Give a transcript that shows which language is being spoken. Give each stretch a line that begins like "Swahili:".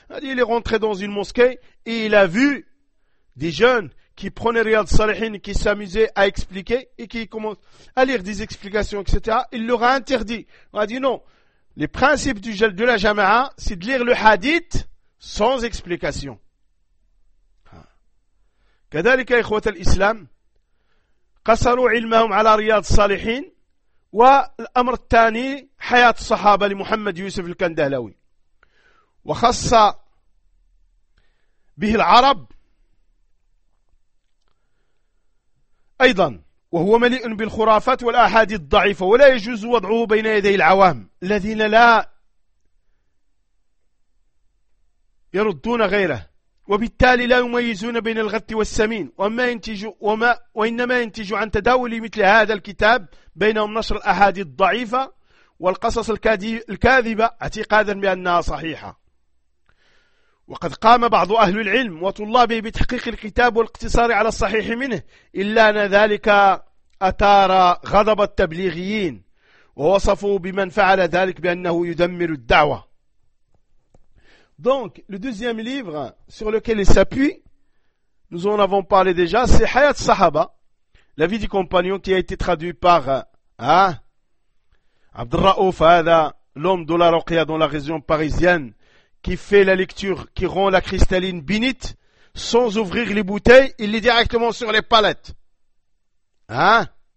French: Il est rentré dans une mosquée et il a vu des jeunes qui prenaient Riyad Salihin, qui s'amusaient à expliquer et qui commencent à lire des explications, etc. Il leur a interdit. On a dit non, les principes de la Jama'a, c'est de lire le hadith sans explication.
Arabic: Kadalika ikhwat al-islam, qasaru ilmahum ala Riyad Salihin, والأمر الثاني حياة الصحابة لمحمد يوسف الكندهلوي وخص به العرب أيضا وهو مليء بالخرافات والأحاديث الضعيفة ولا يجوز وضعه بين يدي العوام الذين لا يردون غيره وبالتالي لا يميزون بين الغت والسمين وإنما ينتج عن تداول مثل هذا الكتاب بينهم نشر الأحاديث الضعيفة والقصص الكاذبة اعتقادا بأنها صحيحة وقد قام بعض أهل العلم وطلابه بتحقيق الكتاب والاقتصار على الصحيح منه إلا أن ذلك أثار غضب التبليغيين ووصفوا بمن فعل ذلك بأنه يدمر الدعوة.
French: Donc, le deuxième livre sur lequel il s'appuie, nous en avons parlé déjà, c'est Hayat Sahaba, la vie du compagnon qui a été traduit par Abdelraouf, l'homme de la Roquia dans la région parisienne, qui fait la lecture, qui rend la cristalline binite, sans ouvrir les bouteilles, il lit directement sur les palettes. Hein?